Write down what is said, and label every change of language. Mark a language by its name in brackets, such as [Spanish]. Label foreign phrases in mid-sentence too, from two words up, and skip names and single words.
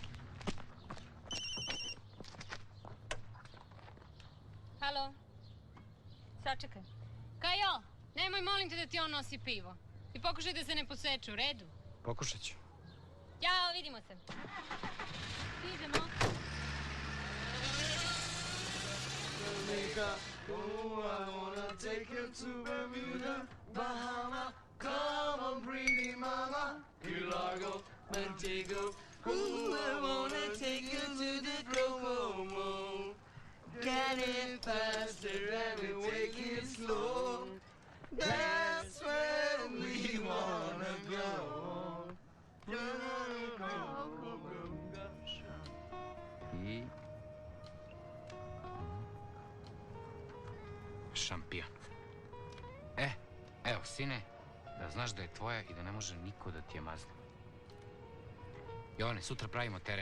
[Serbian] Halo? Sačekaj. Kajo, nemoj molim te da ti on nosi pivo. I pokušaj da se ne poseče, u redu? Pokušat ću. Ćao, vidimo se. Idemo. [English] Jamaica, oh, I wanna take you to Bermuda, Bahama, come on pretty mama, Key Largo, Montego, ooh, I wanna take you to the Kokomo. Can it faster and we take it slow? That's where we wanna go. I... [Serbian] Šampion. Evo, sine, da znaš da je tvoja i da ne može niko da ti je mazne. Jovane, sutra pravimo teren.